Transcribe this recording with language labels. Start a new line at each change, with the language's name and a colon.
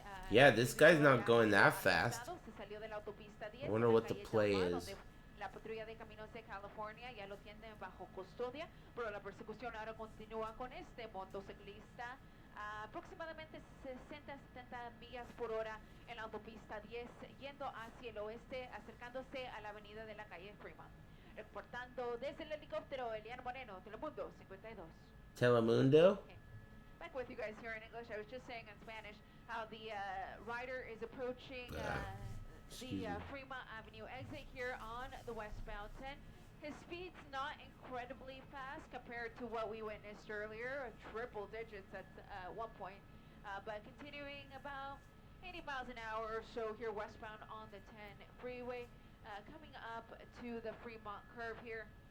English: Yeah, this guy's not going that fast. I wonder what the play is.
Spanish: La patrulla de caminos de California ya lo tienen bajo custodia, pero la persecución ahora continúa con este motociclista aproximadamente 60-70 millas por hora en la autopista 10, yendo hacia el oeste, acercándose a la avenida de la calle Fremont. Reportando desde el helicóptero, Elian Moreno, Telemundo 52.
English: Telemundo? Okay. Back with you guys here in English. I was just saying in Spanish how the rider is approaching the Fremont Avenue exit here on the westbound 10. His speed's not incredibly fast compared to what we witnessed earlier, triple digits at one point, but continuing about 80 miles an hour or so here westbound on the 10 freeway, coming up to the Fremont curve here.